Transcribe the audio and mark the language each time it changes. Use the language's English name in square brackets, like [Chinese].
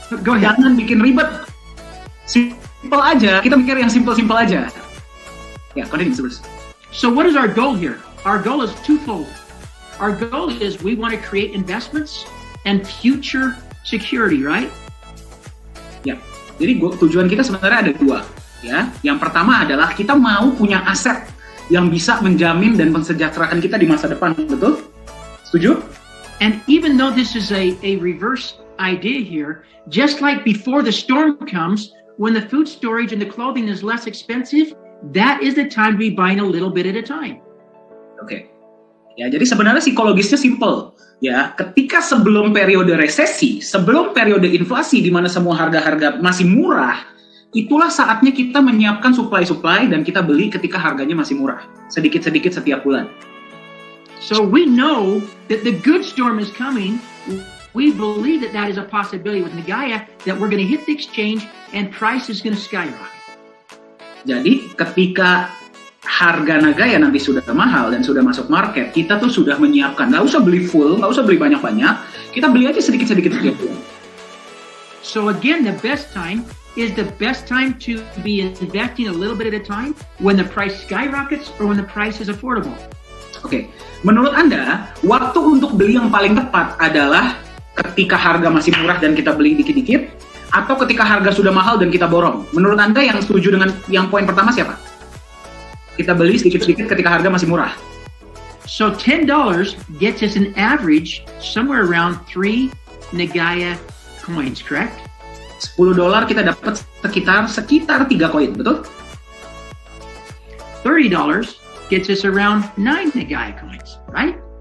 [English] Go ahead. [Indonesian] jangan bikin ribet. Simple aja, kita mikir yang simple aja. Ya, continue terus. [English] So what is our goal here? Our goal is twofold. Our goal is we want to create investments and future security, right? [Indonesian] Ya, jadi tujuan kita sebenarnya ada dua. Ya, yang pertama adalah kita mau punya aset yang bisa menjamin dan mensejahterakan kita di masa depan, betul? Setuju? [English] And even though this is a reverse idea here, just like before the storm comes, when the food storage and the clothing is less expensive, that is the time to be buying a little bit at a time. [Indonesian] Oke. Ya, jadi sebenarnya psikologisnya simple. Ya, ketika sebelum periode resesi, sebelum periode inflasi di mana semua harga-harga masih murah, itulah saatnya kita menyiapkan supply dan kita beli ketika harganya masih murah, sedikit-sedikit setiap bulan. [English] So we know that the good storm is coming. We believe that that is a possibility with Nagaya, that we're going to hit the exchange and price is going to skyrocket. [Indonesian] Jadi ketika harga Nagaya nanti sudah mahal dan sudah masuk market, kita tuh sudah menyiapkan. Nggak usah beli full, nggak usah beli banyak-banyak. Kita beli aja sedikit-sedikit setiap bulan. [English] So again, the best time is the best time to be investing a little bit at a time when the price skyrockets or when the price is affordable. [Indonesian] Oke, menurut Anda, waktu untuk beli yang paling tepat adalah ketika harga masih murah dan kita beli dikit-dikit, atau ketika harga sudah mahal dan kita borong? Menurut Anda yang setuju dengan yang poin pertama siapa? Kita beli sedikit-sedikit ketika harga masih murah. [English] So $10 gets us an average somewhere around 3 Nagaya coins, correct? [Indonesian] $10 kita dapat sekitar 3 koin, betul? [English] $30 gets us around 9 Nagaya coins, right?